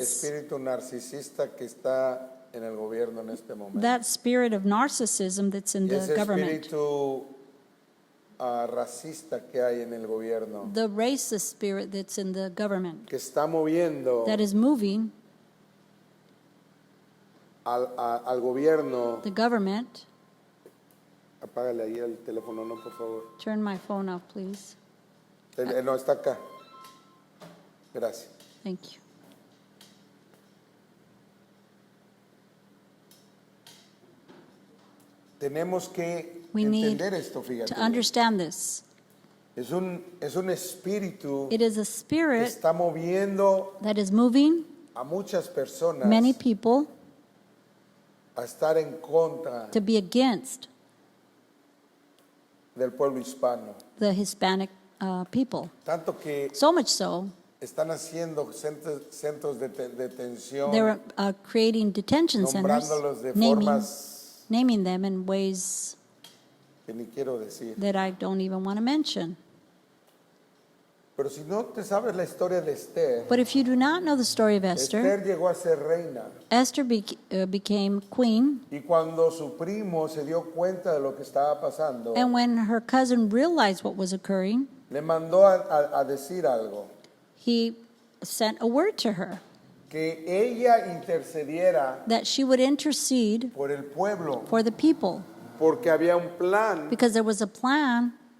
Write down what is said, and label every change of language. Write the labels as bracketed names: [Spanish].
[Spanish] espíritu narcisista que está en el gobierno en este momento. [English] that spirit of narcissism that's in [Spanish] Y [English] the [Spanish] ese [English] government, [Spanish] espíritu racista que hay en el gobierno, [English] the racist spirit that's in the government, [Spanish] que está moviendo [English] that is moving [Spanish] al gobierno. [English] the government. [Spanish] Apágale ahí el teléfono, no, por favor. [English] Turn my phone off, please. [Spanish] No, está acá. Gracias. [English] Thank you. [Spanish] Tenemos que [English] We need [Spanish] entender esto, fíjate. [English] to understand this. [Spanish] Es un espíritu [English] It is a [Spanish] que [English] spirit [Spanish] está moviendo [English] that is moving [Spanish] a muchas personas [English] many people [Spanish] a estar en contra [English] to be against [Spanish] del pueblo hispano. [English] the Hispanic people. [Spanish] Tanto que [English] So much so, [Spanish] están haciendo centros de detención, [English] they're creating detention centers, [Spanish] nombrándolos de formas [English] naming them in ways [Spanish] que ni quiero decir. [English] that I don't even want to mention. [Spanish] Pero si no te sabes la historia de Esther, [English] But if you do not know the story of Esther, [Spanish] Esther llegó a ser reina, [English] Esther became queen, [Spanish] y cuando su primo se dio cuenta de lo que estaba pasando, [English] and when her cousin realized what was occurring, [Spanish] le mandó a decir algo, [English] he sent a word to her [Spanish] que ella intercediera [English] that she would intercede [Spanish] por el pueblo, [English] for the people, [Spanish] porque había un plan [English] because there was a plan